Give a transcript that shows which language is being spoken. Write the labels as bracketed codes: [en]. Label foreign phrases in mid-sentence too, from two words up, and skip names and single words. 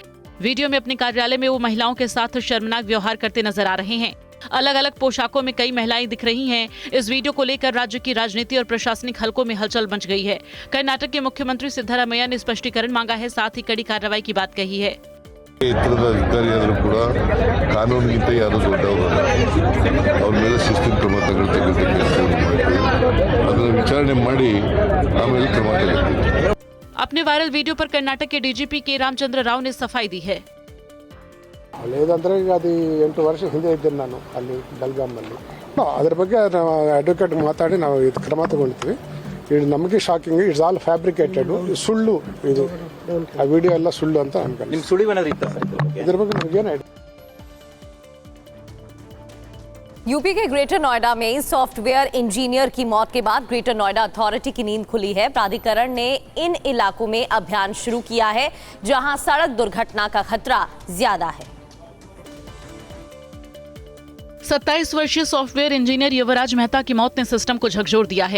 [hi] वीडियो में अपने कार्यालय में वो महिलाओं के साथ शर्मनाक व्यवहार करते नजर आ रहे हैं। अलग अलग पोशाकों में कई महिलाएं दिख रही हैं। इस वीडियो को लेकर राज्य की राजनीति और प्रशासनिक हलकों में हलचल मच गई है। कर्नाटक के मुख्यमंत्री सिद्धरामैया ने स्पष्टीकरण मांगा है, साथ ही कड़ी कार्रवाई की बात कही है। [kn] ಎತ್ತರದ ಅಧಿಕಾರಿಯಾದರೂ ಕೂಡ ಕಾನೂನಿಗಿಂತ ಯಾರು ದೊಡ್ಡವರಲ್ಲ, ಅವ್ರ ಮೇಲೆ ಶಿಸ್ತಿನ ಕ್ರಮ ತಗೊಳ್ತಕ್ಕಂಥ ಕೆಲಸವನ್ನು ಮಾಡ್ತೀವಿ। ಅದನ್ನು ವಿಚಾರಣೆ ಮಾಡಿ ಆಮೇಲೆ ಕ್ರಮ ತಗೊಳ್ತೀವಿ। [hi] अपने वायरल वीडियो पर कर्नाटक के डीजीपी के रामचंद्र राव ने सफाई दी है। [te] లేదంటే అది [kn] 8 ವರ್ಷ ಹಿಂದೆ ಇದ್ದೇನೆ ನಾನು ಅಲ್ಲಿ ಬೆಲ್ಗಾಮ್ನಲ್ಲಿ। ಅದರ ಬಗ್ಗೆ ನಾವು ಅಡ್ವೊಕೇಟ್ ಮಾತಾಡಿ ನಾವು ಇದು ಕ್ರಮ ತಗೊಳ್ತೀವಿ। ಇದು ನಮಗೆ ಶಾಕಿಂಗ್, [en] it's all fabricated, [kn] ಸುಳ್ಳು ಇದು, ಆ ವಿಡಿಯೋ ಎಲ್ಲ ಸುಳ್ಳು ಅಂತ ಅನ್ಕೊಂಡು ನಿಮ್ಮ ಸುಳಿವು ಏನಾದ್ರು ಇತ್ತಾ ಸರ್ ಇದ್ರ ಬಗ್ಗೆ ನಮಗೇನು ಐಡಿಯಾ? [hi] यूपी के ग्रेटर नोएडा में [en] software engineer [hi] की मौत के बाद ग्रेटर नोएडा अथॉरिटी की नींद खुली है। प्राधिकरण ने इन इलाकों में अभियान शुरू किया है जहां सड़क दुर्घटना का खतरा ज्यादा है। 27 वर्षीय [en] software engineer [hi] युवराज मेहता की मौत ने सिस्टम को झकझोर दिया है।